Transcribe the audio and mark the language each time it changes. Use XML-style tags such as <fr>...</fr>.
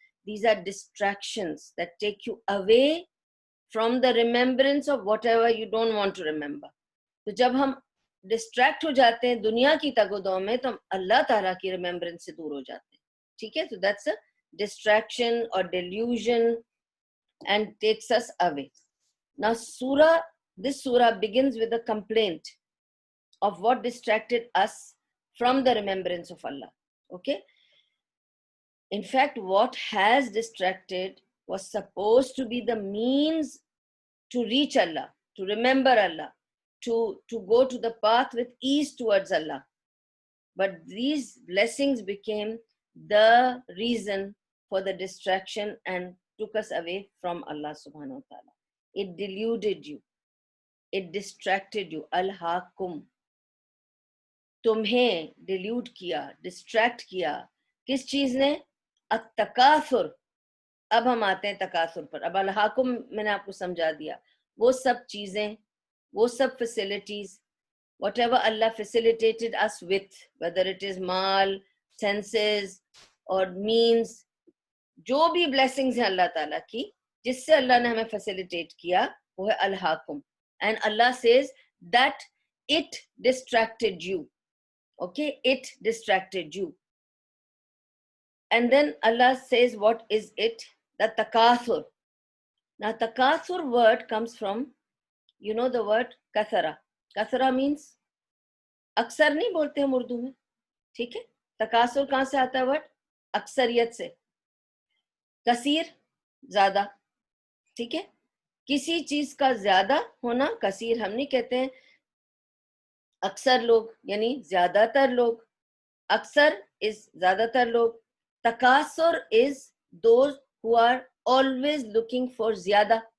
<en>These are distractions that take you away from the remembrance of whatever you don't want to remember.</en> <ur>تو جب ہم distract ہو جاتے ہیں دنیا کی تگ و دو میں، تو ہم اللہ تعالیٰ کی ریمبرنس سے دور ہو جاتے ہیں. ٹھیک ہے، تو</ur> <en>That's a distraction اور delusion and takes us away. Now this surah begins with a complaint of what distracted us from the remembrance of Allah. Okay, in fact what has distracted was supposed to be the means to reach Allah, to remember Allah, to go to the path with ease towards Allah. But these blessings became the reason for the distraction and took us away from Allah subhanahu wa ta'ala. It deluded you, it distracted you.</en> <ur>Al-Hakum, تمہیں dilute کیا، distract کیا. کس چیز نے؟ التکاثر. اب ہم آتے ہیں تکاثر پر. اب الحاکم میں نے آپ کو سمجھا دیا، وہ سب چیزیں، وہ سب facilities,</ur> <en>whatever Allah facilitated us with, whether it is</en> <ur>mall, senses اور means، جو بھی blessings ہیں اللہ تعالیٰ کی جس سے اللہ نے ہمیں facilitate کیا، وہ ہے al-Hakim.</ur> <en>And Allah says that it distracted you. Okay, it distracted you. And then Allah says what is it? The takathur. Now takathur word comes from, you know the word kathara. Kathara means</en> <ur>اکثر نہیں بولتے ہم اردو میں. ٹھیک ہے، تکاثر کہاں سے آتا ہے ورڈ؟ اکثریت سے. کثیر زیادہ. ٹھیک ہے، کسی چیز کا زیادہ ہونا کثیر. ہم نہیں کہتے ہیں اکثر لوگ یعنی زیادہ تر لوگ. اکثر از زیادہ تر لوگ.</ur> <en>تکاثر is those who are always looking for زیادہ.</en>